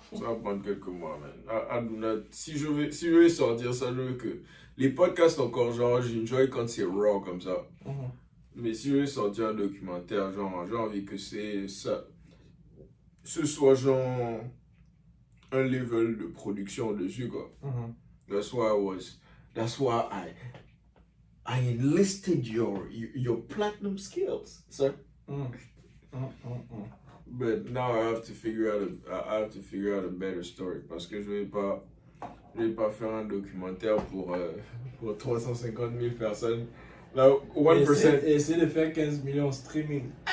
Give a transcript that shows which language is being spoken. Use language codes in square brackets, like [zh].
[fr] Ça va prendre quelques mois, man. Si je vais sortir ça, je veux que les podcasts encore, genre, j'enjoy quand c'est raw comme ça. Mais si je vais sortir un documentaire, genre, j'ai envie que ce soit genre un level de production dessus, quoi. [en] That's why I enlisted your platinum skills, sir. But now I have to figure out a better story [fr] parce que je vais pas faire un documentaire pour 350 000 personnes. Là, 1%. Essayer de faire 15 millions en streaming.